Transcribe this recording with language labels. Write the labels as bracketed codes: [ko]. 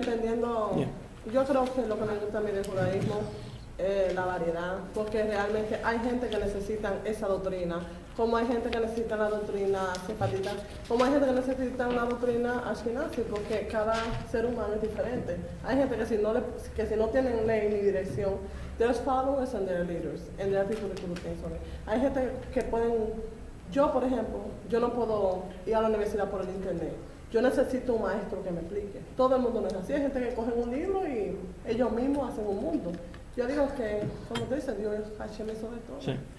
[es] dependiendo, [en] Yeah. [es] yo creo que lo que me gusta a mí del judaísmo es la variedad, porque realmente hay gente que necesita esa doctrina, como hay gente que necesita la doctrina sefardita, como hay gente que necesita una doctrina ashkenazi, porque cada ser humano es diferente. Hay gente que si no tienen ley ni dirección, [en] there's followers and there are leaders, and there are people that do things on it. [es] Hay gente que pueden, yo por ejemplo, yo no puedo ir a la universidad por el internet. Yo necesito un maestro que me explique. Todo el mundo no es así. Hay gente que coge un libro y ellos mismos hacen un mundo. Yo digo que, como te dice, Dios es Hashem sobre todo. Sí.